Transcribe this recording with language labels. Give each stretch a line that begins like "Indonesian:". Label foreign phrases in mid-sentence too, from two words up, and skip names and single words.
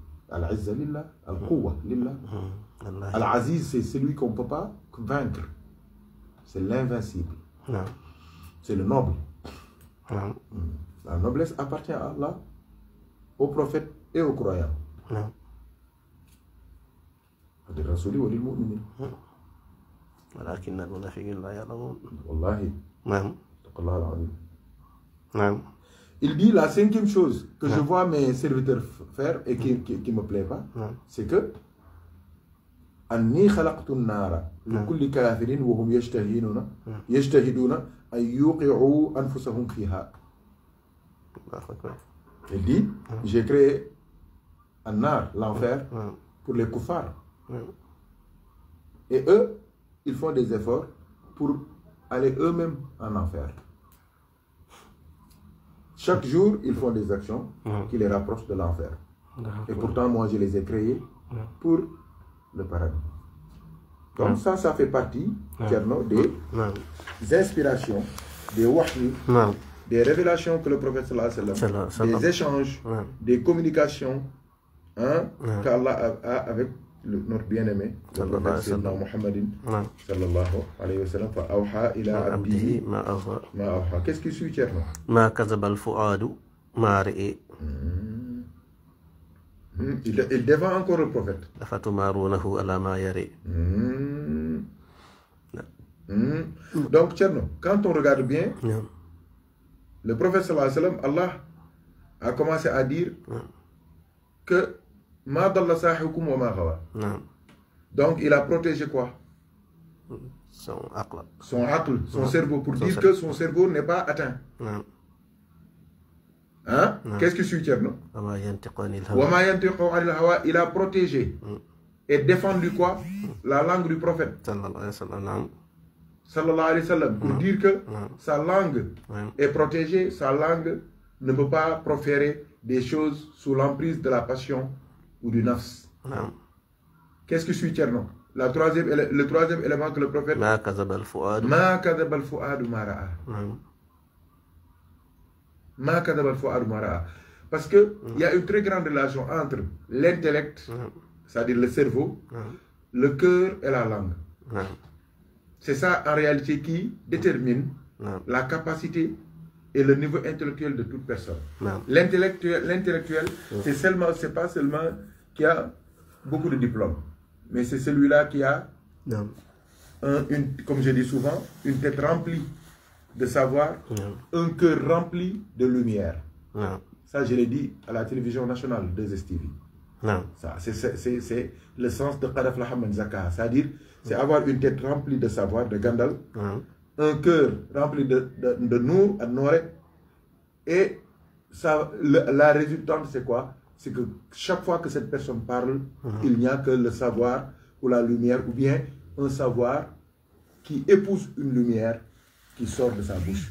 Arabic: العزة لله، القوة لله.
French: Al-Aziz, c'est celui qu'on ne peut pas vaincre. C'est l'invincible. C'est le noble. La noblesse appartient à Allah, aux prophètes et aux croyants.
Arabic: للرسول وللمؤمنين. ولكن المنافقين لا يعلمون. والله. نعم. اتق الله العظيم. نعم.
French: Il dit la cinquième chose que je vois mes serviteurs faire et qui me plaît pas, c'est que
Arabic: أني خلقت النار لكل كافر وهم يجتهدون أن يوقعوا أنفسهم فيها.
French: Il dit j'ai créé النار, l'enfer, pour les kuffars. Et eux, ils font des efforts pour aller eux-mêmes en enfer. Chaque jour, ils font des actions qui les rapprochent de l'enfer. Et pourtant, moi, je les ai créés pour le paradis. Donc ça fait partie, Thierno, des inspirations, des wahyi, des révélations que le prophète
Arabic: صلى الله عليه وسلم,
French: des échanges, des communications qu'Allah a avec notre bien-aimé, le prophète
Arabic: سيدنا محمد صلى الله عليه وسلم. فأوحى إلى عبده ما أوحى.
French: Qu'est-ce qui suit, Thierno?
Arabic: ما كذب الفؤاد ما رأى.
French: Il défend encore le prophète.
Arabic: أفتمارونه على ما يرى.
French: Donc, Thierno, quand on regarde bien, le prophète
Arabic: صلى الله عليه وسلم,
French: Allah a commencé à dire que
Arabic: ما ضل صاحبكم وما غوى.
French: Donc, il a protégé quoi? Son aql. Son cerveau, pour dire que son cerveau n'est pas atteint. Hein? Qu'est-ce que suit, Thierno? Il a protégé et défendu quoi? La langue du prophète.
Arabic: صلى الله عليه وسلم.
French: Pour dire que sa langue est protégée, sa langue ne peut pas proférer des choses sous l'emprise de la passion ou du nafs. Qu'est-ce que suit, Thierno? Le troisième élément que le prophète.
Arabic: ما كذب الفؤاد ما رأى.
French: Parce qu'il y a une très grande relation entre l'intellect, c'est-à-dire le cerveau, le cœur et la langue. C'est ça en réalité qui détermine la capacité et le niveau intellectuel de toute personne. L'intellectuel, c'est pas seulement qui a beaucoup de diplômes, mais c'est celui-là qui a, comme je dis souvent, une tête remplie de savoir, un cœur rempli de lumière. Ça, je l'ai dit à la télévision nationale, 2STV. Ça, c'est le sens de
Arabic: قد أفلح من زكاها.
French: C'est-à-dire, c'est avoir une tête remplie de savoir, de Gandal, un cœur rempli de Nour, Ad-Norek, et ça, la résultante, c'est quoi? C'est que chaque fois que cette personne parle, il n'y a que le savoir ou la lumière, ou bien un savoir qui épouse une lumière qui sort de sa bouche.